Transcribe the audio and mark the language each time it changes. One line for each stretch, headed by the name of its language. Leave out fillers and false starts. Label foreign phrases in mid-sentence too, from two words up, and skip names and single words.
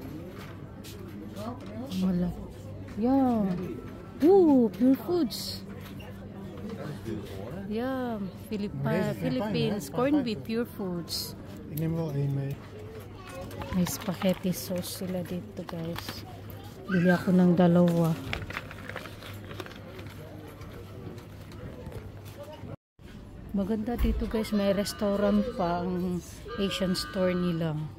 Filipino: Wala.
English: Yeah. Ooh, Pure Foods. Yeah, Philippines. Corned beef, Pure Foods.
Dutch: Ik neem wel één mee.
Filipino: May
English: spaghetti sauce
Filipino: sila dito, guys. Bili ako ng dalawa. Maganda dito guys, may restaurant pa ang
English: Asian store
Filipino: nila.